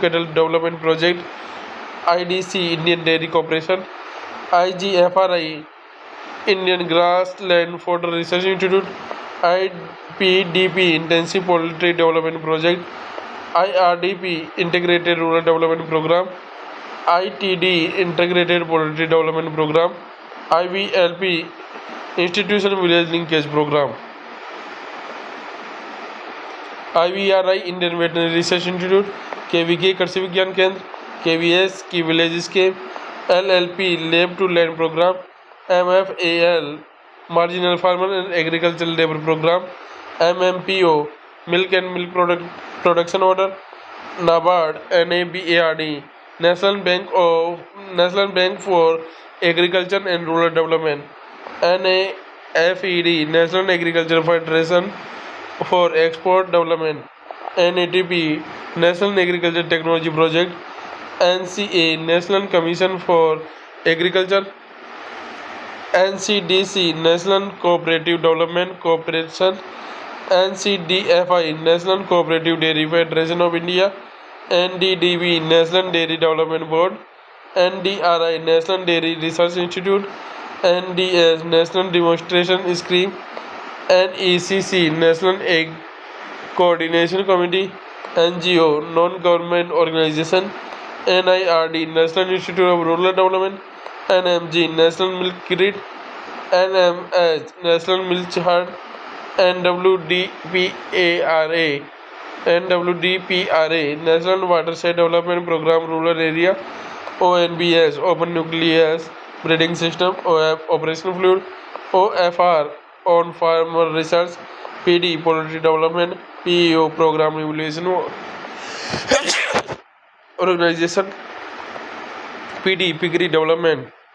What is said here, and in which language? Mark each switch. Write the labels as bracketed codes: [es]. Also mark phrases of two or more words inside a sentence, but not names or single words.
[en] Cattle Development Project, IDC, Indian Dairy Corporation, IGFRI, Indian Grassland Fodder Research Institute, IPDP, Intensive Poultry Development Project, IRDP, Integrated Rural Development Program, ITD, Integrated Poultry Development Program, IVLP, Institutional Village Linkage Program, IVRI, Indian Veterinary Research Institute, KVK, [hi] कृषि विज्ञान केंद्र, KVS, [en] Key Village Scheme, LLP, Lab to Land Program, MFAL, Marginal Farmer and Agricultural Labor Program, MMPO, Milk and Milk Production Order, NABARD, NABARD, National Bank for Agriculture and Rural Development, NAFED, National Agriculture Federation for Export Development, NATP, National Agriculture Technology Project, NCA, National Commission for Agriculture, NCDC, National Cooperative Development Corporation, NCDFI, National Cooperative Dairy Federation of India, NDDB, National Dairy Development Board, NDRI, National Dairy Research Institute, NDS, National Demonstration Scheme, NECC, National Egg Coordination Committee, NGO, Non-Government Organization, NIRD, National Institute of Rural Development, NMG, National Milk Grid, NMH, National Milk Herd, NWDPRA, National Watershed Development Program Rural Area, ONBS, Open Nucleus Breeding System, OF, Operational Fluid, OFR, On Farmer Research, PD, Poultry Development, PEO, Program Evaluation Organization, PD Piggery Development,